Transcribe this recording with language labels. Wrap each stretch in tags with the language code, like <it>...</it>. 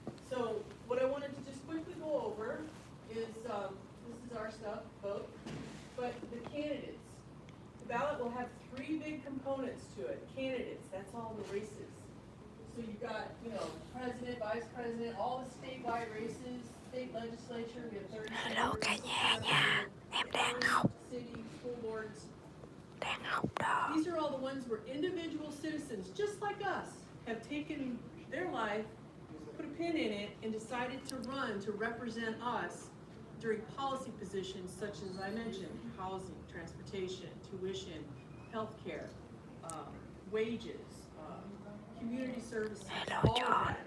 <en>So what I wanted to just quickly go over is, this is our stuff, vote, but the candidates. The ballot will have 3 big components to it. Candidates, that's all the races. So you've got, you know, president, vice president, all the statewide races, state legislature, we have 30. Hello</en> <vi>cả nhà nha, em đang học.</vi> <en>City, school boards.</en> <vi>Đang học đó.</vi> <en>These are all the ones where individual citizens, just like us, have taken their life, put a pin in it, and decided to run to represent us during policy positions such as I mentioned, housing, transportation, tuition, healthcare, wages, community services, all of that.</en>